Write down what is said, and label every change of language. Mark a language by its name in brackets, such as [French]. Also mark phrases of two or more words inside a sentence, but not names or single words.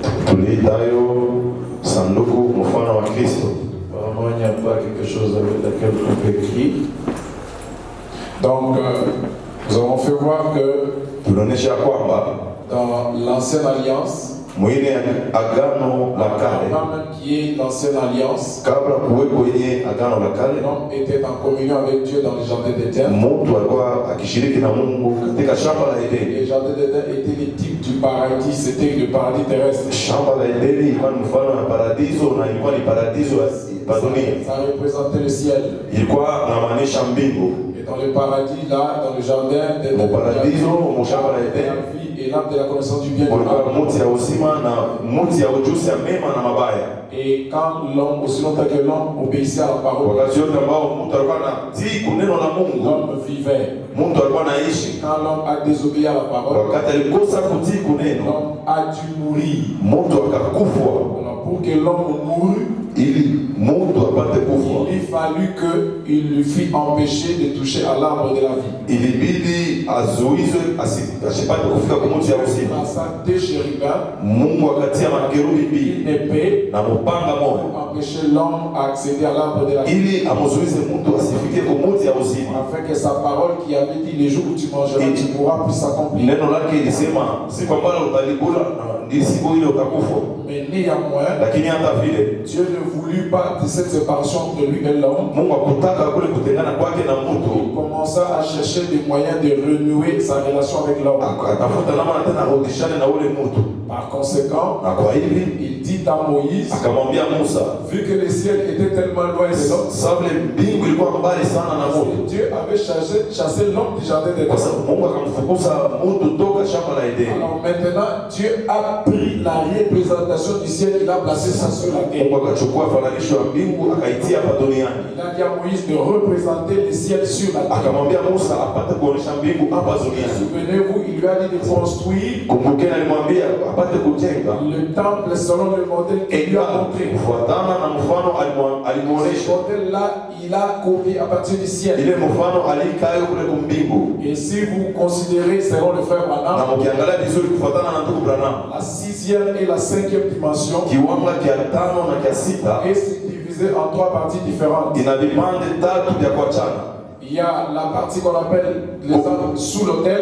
[French] Vraiment, il n'y a pas quelque chose avec laquelle on peut écrire. Donc, nous avons fait voir que dans l'ancienne alliance, [Swahili] agano la kale [French] même qui est l'ancienne alliance, [Swahili] kabla kuweko yenye agano la kale [French] l'homme était en communion avec Dieu dans le jardin d'Éden. [Swahili] Mtu alikuwa akishiriki na Mungu katika shamba la Edeni. [French] Le jardin d'Éden était le type du paradis, c'était le paradis terrestre. [Swahili] Shamba la Edeni ilikuwa ni mfano wa paradiso na ilikuwa ni paradiso ya dunia. [French] Ça représentait le ciel. [Swahili] Ilikuwa inamaanisha mbingu. [French] Et dans le paradis, là, dans le jardin, [Swahili] Mon paradiso, mon shamba la [French] de Eden. la vie et l'arbre de la connaissance du bien et du mal. [Swahili] Kulikuwa muti ya uzima na muti ya ujuzi ya mema na mabaya. [French] Et quand l'homme, aussi longtemps que l'homme obéissait à la parole, [Swahili] Wakati yote ambao mtu alikuwa anatii kuneno la Mungu, [French] l'homme vivait. [Swahili] mtu alikuwa anaishi. [French] Quand l'homme a désobéi à la parole, [Swahili] Wakati alikosa kutii kuneno, [French] l'homme a dû mourir. [Swahili] mtu akakufwa. [French] Alors, pour que l'homme mourût, [Swahili] Ili mtu apate kufa, [French] il fallut qu'il lui fût empêché de toucher à l'arbre de la vie. [Swahili] ilibidi azuizwe asipate kufika kwa mti ya uzima. [French] Dans sa deux chérubins, [Swahili] Mungu akatia makerubi mbili [French] une épée, [Swahili] na mupanga moja [French] pour empêcher l'homme à accéder à l'arbre de la vie. [Swahili] ili amuzuize mtu asifikie kwa mti ya uzima. [French] Afin que sa parole qui avait dit les jours où tu mangeras, tu mourras, puisse s'accomplir. [Swahili] Neno lake ilisema siku ambayo utalikula ndi siku ile utakufa. [French] Mais néanmoins, [Swahili] Lakini hata vile [French] Dieu ne voulut pas de cette séparation entre lui et l'homme. [Swahili] Mungu hakutaka kule kutengana kwake na mtu, [French] Il commença à chercher des moyens de renouer sa relation avec l'homme. [Swahili] atafuta namna tena arudishane na ule mtu. [French] Par conséquent, [Swahili] Na kwa hivi [French] il dit à Moïse, [Swahili] akamwambia Musa, [French] vu que le ciel était tellement loin de l'homme, [Swahili] sababu mbingu ilikuwa mbali sana na Mungu, [French] Dieu avait chassé l'homme du jardin [Swahili] kwa [French] d'Éden. [Swahili] sababu Mungu akamfukuza mtu toka shamba la Edeni. [French] Alors maintenant, Dieu a pris la représentation du ciel, il a placé ça sur la terre. [Swahili] Mungu akachukua fananisho ya mbingu akaitia hapa duniani. [French] Il a dit à Moïse de représenter le ciel sur la terre. [Swahili] Akamwambia Musa apate kuonesha mbingu hapa duniani. [French] Souvenez-vous, il lui a dit de construire [Swahili] Kumbukeni alimwambia apate kujenga [French] le temple selon le modèle qu'il lui a montré. [Swahili] kufuatana na mfano [French] Ce [Swahili] alimuonesha. [French] modèle-là, il a copié à partir du ciel. [Swahili] Ile mfano alikayo kule kumbingu. [French] Et si vous considérez, selon le frère [Swahili] Na Branham, mkiangalia vizuri kufuatana na ndugu Branham, [French] la 6e et la 5e dimension [Swahili] kiwanga kia 5 na kia 6 [French] est subdivisée en 3 parties différentes. [Swahili] ina vipande 3 vya kuachana. [French] Il y a la partie qu'on appelle les anges sous l'autel.